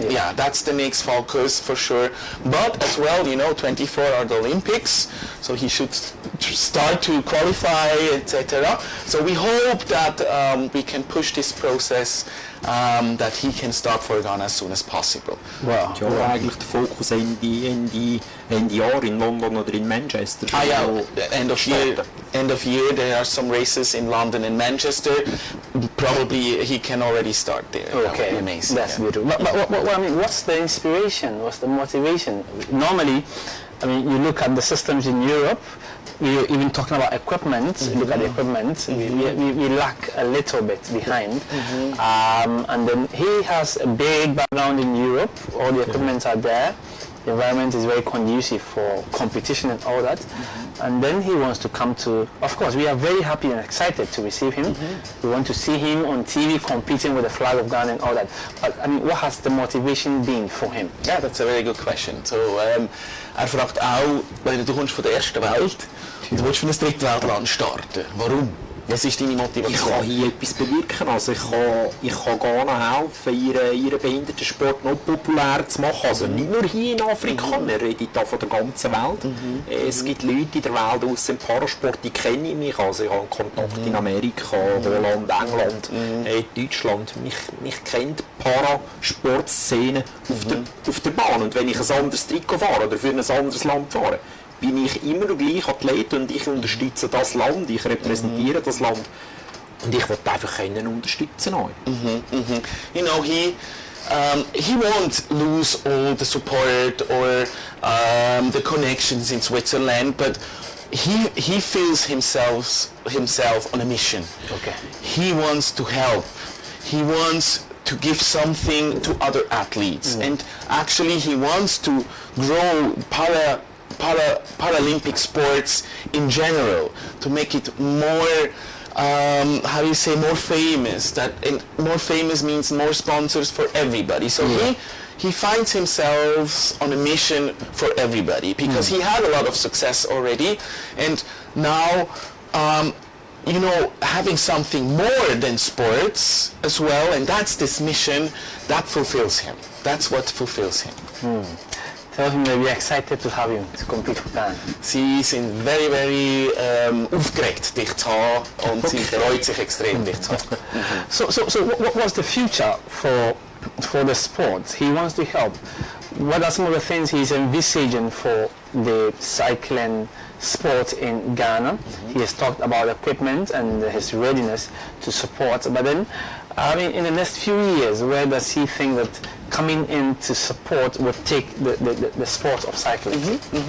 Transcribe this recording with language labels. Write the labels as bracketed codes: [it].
[en] Yeah, that's the next focus for sure. But as well, 24 are the Olympics, so he should start to qualify, etc. So we hope that we can push this process, that he can start for Ghana as soon as possible. Wow. [de] Ja, eigentlich der Fokus Ende Jahr in London oder in Manchester. [en] End of year there are some races in London and Manchester. Probably he can already start there. Okay, that would be amazing. That's beautiful. But I mean, what's the inspiration? What's the motivation? Normally, I mean, you look at the systems in Europe. We even talking about equipment. Look at the equipment. We lack a little bit behind. And then he has a big background in Europe. All the equipment are there. The environment is very conducive for competition and all that. And then he wants to come to, of course, we are very happy and excited to receive him. We want to see him on TV competing with the flag of Ghana and all that. But I mean, what has the motivation been for him? Yeah, that's a very good question. [de] So, fragt auch, weil du kommst von der ersten Welt, du willst für ein Drittweltland starten. Warum? Was ist deine Motivation? Ich kann hier etwas bewirken. Also ich kann Ghana helfen, ihren Behindertensport noch populär zu machen. Also nicht nur hier in Afrika, wir reden hier von der ganzen Welt. Es gibt Leute in der Welt aus dem Parasport, die kennen mich. Also ich habe Kontakt in Amerika, Holland, England, Deutschland. Mich kennt die Parasportszene auf der Bahn. Und wenn ich ein anderes Trikot fahre oder für ein anderes Land fahre, bin ich immer noch gleich Athlet und ich unterstütze das Land, ich repräsentiere das Land und ich will einfach unterstützen euch. [en] You know, he won't lose all the support or the connections in Switzerland, but he feels himself on a mission. Okay. He wants to help. He wants to give something to other athletes, and actually he wants to grow Paralympic sports in general, to make it more, more famous. And more famous means more sponsors for everybody. So he finds himself on a mission for everybody, because he had a lot of success already, and now having something more than sports as well, and that's this mission that fulfills him. That's what fulfills him. Tell him that we're excited to have him to compete with Ghana. [de] Sie sind [en] very, very [de] aufgeregt, dich zu haben, und sie freut sich extrem, dich zu haben. [en] So what was the future for the sport? He wants to help. What are some of the things he's envisaging for the cycling sport in Ghana? He has talked about equipment and his readiness to support, but then, I mean, in the next few years, where does he think that coming in to support would take the sport of cycling?